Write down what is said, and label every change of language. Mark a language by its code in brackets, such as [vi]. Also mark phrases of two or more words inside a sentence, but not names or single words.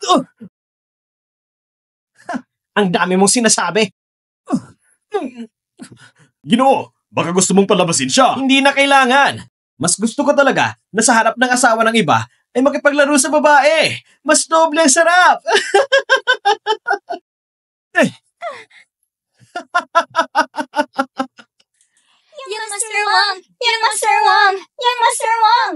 [tl] Ang dami mong sinasabi. Ginoo, baka gusto mong palabasin siya. Hindi na kailangan. Mas gusto ko talaga na sa harap ng asawa ng iba ay makipaglaro sa babae. Mas doble ang sarap. Yang Master Wang! Yang Master Wang! Yang Master Wang!